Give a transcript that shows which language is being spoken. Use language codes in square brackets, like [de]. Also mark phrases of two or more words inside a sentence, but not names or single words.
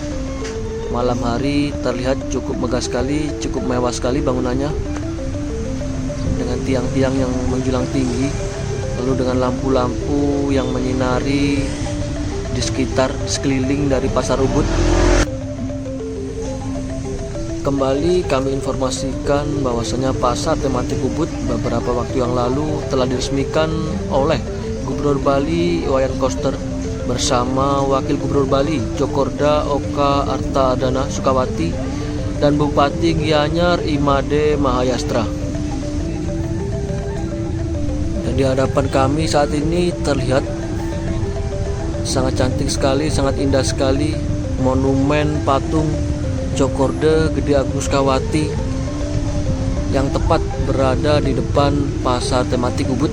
[id] Malam hari terlihat cukup megah sekali, cukup mewah sekali bangunannya, dengan tiang-tiang yang menjulang tinggi, lalu dengan lampu-lampu yang menyinari di sekitar sekeliling dari pasar Ubud. Kembali kami informasikan bahwasanya pasar tematik Ubud beberapa waktu yang lalu telah diresmikan oleh Gubernur Bali Iwayan Koster bersama Wakil Gubernur Bali Djokorda Oka Artadana Sukawati dan Bupati Gianyar Imade Mahayastra. Di hadapan kami saat ini terlihat sangat cantik sekali, sangat indah sekali monumen patung Djokorda Gede Agung Sukawati yang tepat berada di depan pasar tematik Ubud.